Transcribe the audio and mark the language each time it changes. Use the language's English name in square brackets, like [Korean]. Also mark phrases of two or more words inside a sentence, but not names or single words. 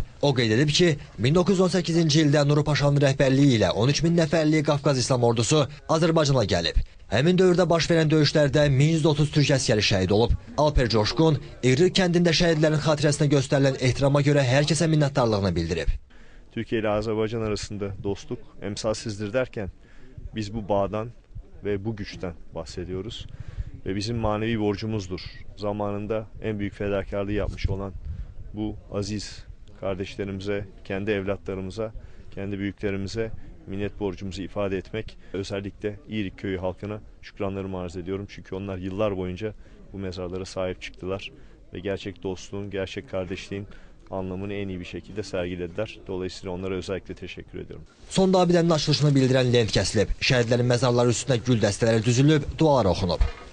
[Azerbaijani] O qeyd edib ki, 1918-ci ildə Nuru Paşanın rəhbərliyi ilə 13 min nəfərli Qafqaz İslam ordusu Azərbaycana gəlib. Həmin dövrdə baş verən döyüşlərdə 1130 türk əskəri şəhid olub. Alper Coşqun, İqrıq kəndində şəhidlərin xatirəsinə göstərilən ehtirama görə hər kəsə minnətdarlığını bildirib. [Turkish] Türkiye ile Azerbaycan arasında dostluk emsalsizdir derken biz bu bağdan ve bu güçten bahsediyoruz. Ve bizim manevi borcumuzdur. Zamanında en büyük fedakarlığı yapmış olan bu aziz kardeşlerimize, kendi evlatlarımıza, kendi büyüklerimize minnet borcumuzu ifade etmek. Özellikle İğrik köyü halkına şükranlarımı arz ediyorum. Çünkü onlar yıllar boyunca bu mezarlara sahip çıktılar. Ve gerçek dostluğun, gerçek kardeşliğin anlamını en iyi bir şekilde sergilediler. Dolayısıyla onlara özellikle teşekkür ediyorum. [Azerbaijani] Sonda abidənin açılışını bildirən lent kəsilib, şəhidlərin məzarları üstünə gül dəstələri düzülüb, dualar oxunub.